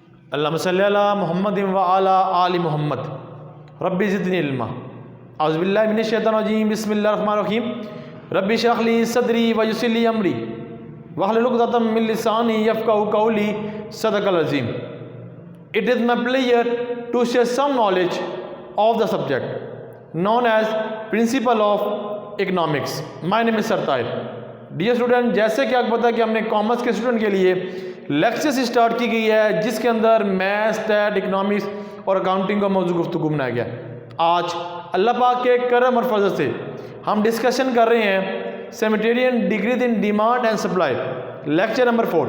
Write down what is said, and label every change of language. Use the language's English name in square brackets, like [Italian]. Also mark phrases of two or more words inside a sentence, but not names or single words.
[Arabic] اللهم صل على محمد وعلى آل محمد رب زدني علما. أعوذ بالله من الشيطان الرجيم بسم الله الرحمن الرحيم. رب اشرح لي صدري ويسر لي أمري واحلل عقدة من لساني يفقهوا قولي. صدق العظيم. [English] It is my pleasure to share some knowledge of the subject known as Principle of Economics. My name is Sartair. Dear student, [Urdu] جیسے کہ آپ کو پتا ہے کہ ہم نے کامرس کے اسٹوڈنٹ کے لیے لیکچرز اسٹارٹ کی گئی ہے جس کے اندر میتھس، اسٹیٹ، اکنامکس اور اکاؤنٹنگ کا موضوع گفتگو بنایا گیا. آج اللہ پاک کے کرم اور فضل سے ہم ڈسکشن کر رہے ہیں [English] simultaneous decrease in demand and supply, lecture number 4.